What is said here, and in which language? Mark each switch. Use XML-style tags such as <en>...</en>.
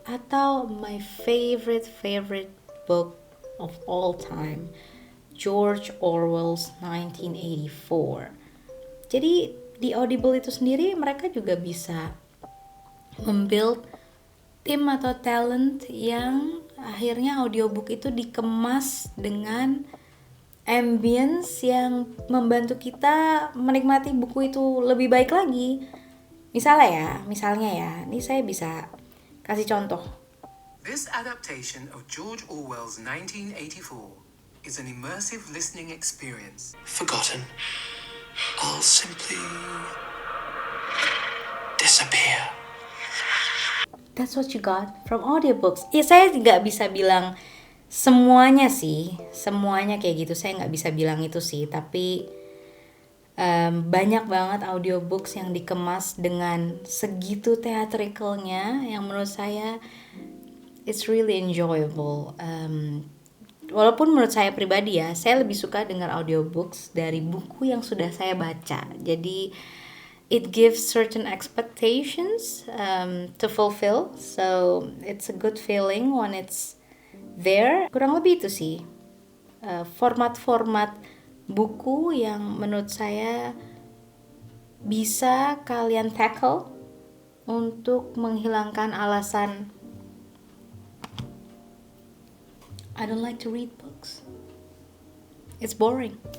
<en>Atau my favorite book of all time, George Orwell's 1984.</en> <id>Jadi di Audible itu sendiri mereka juga bisa membuild tim atau talent yang akhirnya audiobook itu dikemas dengan ambience yang membantu kita menikmati buku itu lebih baik lagi. Misalnya ya, ini saya bisa kasih contoh.</id> <en>This adaptation of George Orwell's 1984 is an immersive listening experience. Forgotten. I'll simply disappear. That's what you got from audiobooks.</en> <id>Ya, saya nggak bisa bilang semuanya kayak gitu. Saya nggak bisa bilang itu sih. Tapi banyak banget audiobooks yang dikemas dengan segitu theatricalnya, yang menurut saya</id> <en>it's really enjoyable.</en> <id>Walaupun menurut saya pribadi ya, saya lebih suka dengar audiobooks dari buku yang sudah saya baca.</id> <en>Jadi it gives certain expectations to fulfill, so it's a good feeling when it's there.</en> <id>Kurang lebih itu sih format-format buku yang menurut saya bisa kalian tackle untuk menghilangkan alasan</id> <en>I don't like to read books. It's boring.</en>